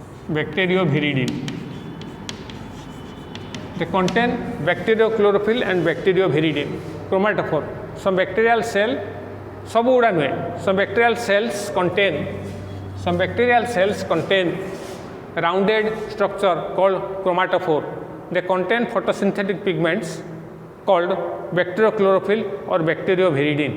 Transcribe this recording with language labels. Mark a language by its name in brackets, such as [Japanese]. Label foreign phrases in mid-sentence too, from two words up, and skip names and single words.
[English] bacterioviridin. They contain bacteriochlorophyll and bacterioviridin. Chromatophore. Some bacterial cell, [Odia] ସବୁ ଗୁଡ଼ା ନୁହେଁ. [English] Some bacterial cells contain rounded structure called chromatophore. They contain photosynthetic pigments called bacteriochlorophyll or bacterioviridin.